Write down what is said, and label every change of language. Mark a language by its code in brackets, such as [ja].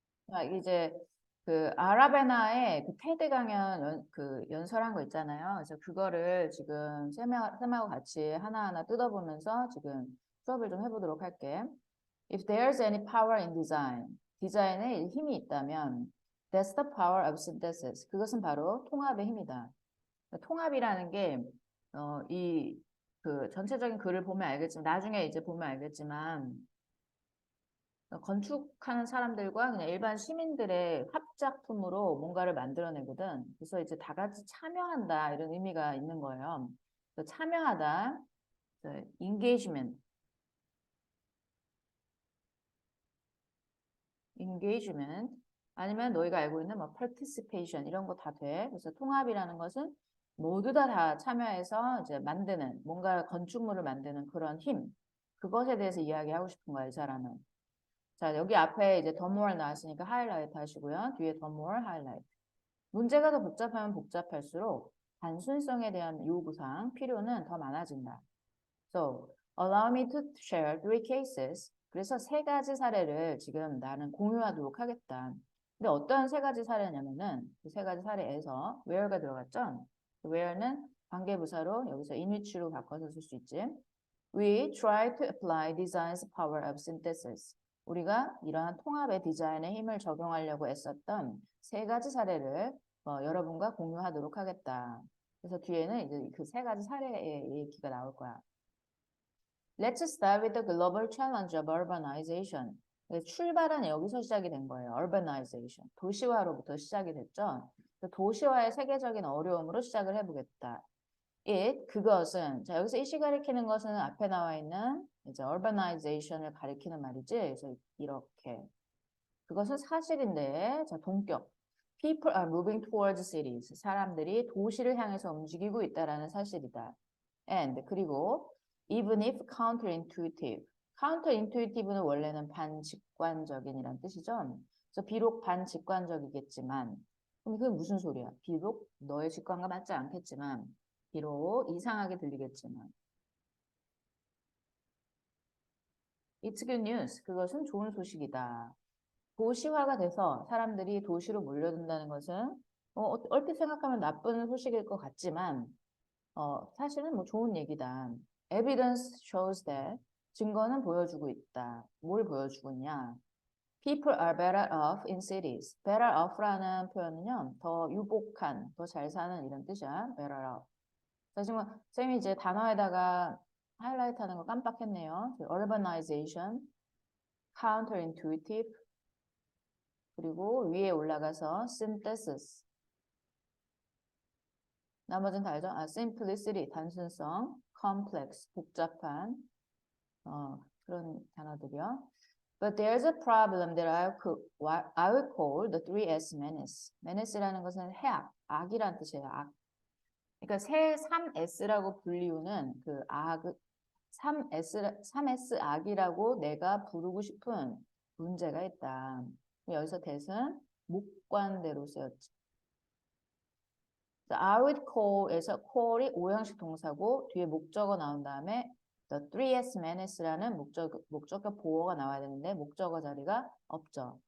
[ko] 자, 이제 그 아라베나의 그 테드 강연 연설한 거 있잖아요. 그래서 그거를 지금 쌤하고 같이 하나하나 뜯어보면서 지금 수업을 좀 해보도록 할게. [en] If there's any power in design, [ko] 디자인에 힘이 있다면, [en] that's the power of synthesis. [ko] 그것은 바로 통합의 힘이다. 통합이라는 게, 그 전체적인 글을 보면 알겠지만, 나중에 이제 보면 알겠지만, 건축하는 사람들과 그냥 일반 시민들의 합작품으로 뭔가를 만들어내거든. 그래서 이제 다 같이 참여한다 이런 의미가 있는 거예요. 그래서 참여하다, engagement, 아니면 너희가 알고 있는 뭐 participation 이런 거 다 돼. 그래서 통합이라는 것은 모두 다 참여해서 이제 만드는 뭔가 건축물을 만드는 그런 힘. 그것에 대해서 이야기하고 싶은 거야, 이 사람은. 자, 여기 앞에 이제 더 more 나왔으니까 하이라이트 하시고요. 뒤에 더 more 하이라이트. 문제가 더 복잡하면 복잡할수록 단순성에 대한 요구사항, 필요는 더 많아진다. [en] So, allow me to share three cases. [ko] 그래서 세 가지 사례를 지금 나는 공유하도록 하겠다. 근데 어떤 세 가지 사례냐면은 그 세 가지 사례에서 where가 들어갔죠? where는 관계부사로 여기서 in which로 바꿔서 쓸 수 있지. [en] We try to apply design's power of synthesis. [ko] 우리가 이러한 통합의 디자인의 힘을 적용하려고 애썼던 세 가지 사례를 여러분과 공유하도록 하겠다. 그래서 뒤에는 이제 그 세 가지 사례의 얘기가 나올 거야. [en] Let's start with the global challenge of urbanization. [ko] 출발은 여기서 시작이 된 거예요. [en] urbanization. [ko] 도시화로부터 시작이 됐죠. 도시화의 세계적인 어려움으로 시작을 해보겠다. 그것은, 자, 여기서 이시 가리키는 것은 앞에 나와 있는 이제 urbanization을 가리키는 말이지. 그래서 이렇게. 그것은 사실인데, 자, 동격. [en] People are moving towards cities. [ko] 사람들이 도시를 향해서 움직이고 있다라는 사실이다. [en] And, 그리고, even if counterintuitive. [ko] counterintuitive는 원래는 반직관적인이란 뜻이죠. 그래서 비록 반직관적이겠지만, 그럼 그게 무슨 소리야? 비록 너의 직관과 맞지 않겠지만, 비록 이상하게 들리겠지만. [en] It's good news. [ko] 그것은 좋은 소식이다. 도시화가 돼서 사람들이 도시로 몰려든다는 것은 얼핏 생각하면 나쁜 소식일 것 같지만 사실은 뭐 좋은 얘기다. [en] Evidence shows that. [ko] 증거는 보여주고 있다. 뭘 보여주고 있냐? [en] People are better off in cities. [ko] better off라는 표현은요. 더 유복한, 더 잘 사는 이런 뜻이야. [en] better off. [ko] 자, 지금 쌤이 이제 단어에다가 하이라이트 하는 거 깜빡했네요. urbanization, counterintuitive, 그리고 위에 올라가서 synthesis. 나머지는 다 알죠? simplicity, 단순성, complex, 복잡한 그런 단어들이요. [en] But there's a problem that I would call the 3S menace. [ko] menace라는 것은 해악, 악이란 뜻이에요. 악. 그러니까 3S라고 불리우는 그 악, 3S 악이라고 내가 부르고 싶은 문제가 있다. 여기서 that은 목관대로 쓰였지. [en] I would call [ko] 에서 call이 오형식 동사고 뒤에 목적어 나온 다음에 the 3S menace라는 목적어 보어가 나와야 되는데 목적어 자리가 없죠.